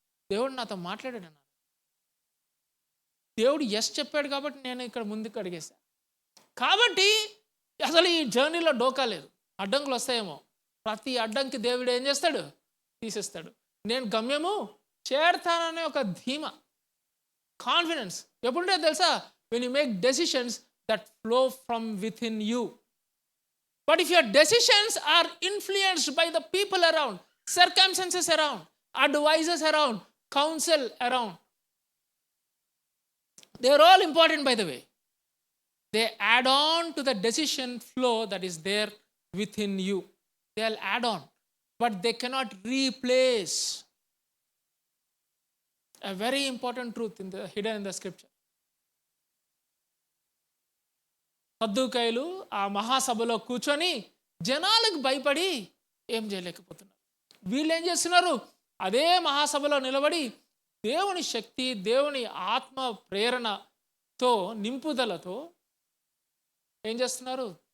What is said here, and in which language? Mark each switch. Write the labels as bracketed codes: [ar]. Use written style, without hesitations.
[te] దేవుడు నాతో మాట్లాడాడు అన్నా. దేవుడు ఎస్ చెప్పాడు కాబట్టి నేను ఇక్కడ ముందుకు అడిగేశా. కాబట్టి అసలు ఈ జర్నీలో డోకా లేదు. అడ్డంకులు వస్తాయేమో, ప్రతి అడ్డంకి దేవుడు ఏం చేస్తాడు? తీసేస్తాడు. నేను గమ్యము చేరతాననే ఒక ధీమా, కాన్ఫిడెన్స్ ఎప్పుడుంటే తెలుసా? [en] when you make decisions that flow from within you. But if your decisions are influenced by the people around, circumstances around, advisors around, counsel around, they are all important, by the way. They add on to the decision flow that is there within you. They'll add on, but they cannot replace a very important truth hidden in the scripture. [te] సద్దూకయ్యులు ఆ మహాసభలో కూర్చొని జనాలకు భయపడి ఏం చేయలేకపోతున్నారు. వీళ్ళు ఏం చేస్తున్నారు? అదే మహాసభలో నిలబడి దేవుని శక్తి, దేవుని ఆత్మ ప్రేరణతో, నింపుదలతో ఏం చేస్తున్నారు?